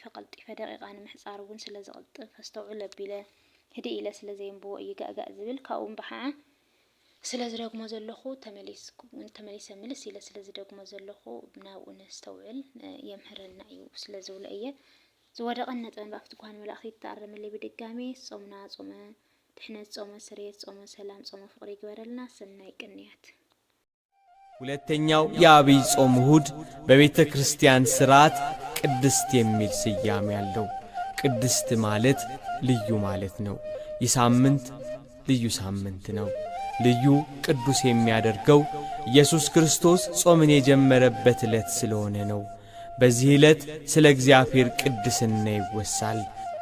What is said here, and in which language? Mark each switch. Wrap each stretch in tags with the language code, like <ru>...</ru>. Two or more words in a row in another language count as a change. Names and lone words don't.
<ti>ደቂቃ ንምሕጻር እውን ስለ ዝቕልጥፍ ኣስተውዕል ኣቢለ ህዲ ኢለ ስለ ዘይንብቦ እዩ ጋጋ ዝብል። ካብኡ በሓዓ ስለ ዝደግሞ ዘለኹ ተመሊሰ ምልስ ኢለ ስለ ዝደግሞ ዘለኹ ናብኡ ነስተውዕል የምህረና እዩ ስለ ዝብለ እየ። ዝወደቐን ነጥበን ብኣፍቲ ጉሃን መላእኽቲ ተኣረመለይ ብድጋሜ ጾምና ጾመ ድሕነት፣ ጾመ ስርየት፣ ጾመ ሰላም፣ ጾመ ፍቅሪ ይግበረልና። ሰናይ ቅንያት።</ti> <am>ሁለተኛው የአብይ ጾም እሁድ በቤተ ክርስቲያን ሥርዓት ቅድስት የሚል ስያሜ ያለው። ቅድስት ማለት ልዩ ማለት ነው። ይህ ሳምንት ልዩ ሳምንት ነው። ልዩ ቅዱስ የሚያደርገው ኢየሱስ ክርስቶስ ጾምን የጀመረበት ዕለት ስለሆነ ነው። በዚህ ዕለት ስለ እግዚአብሔር ቅድስና ይወሳል።</am>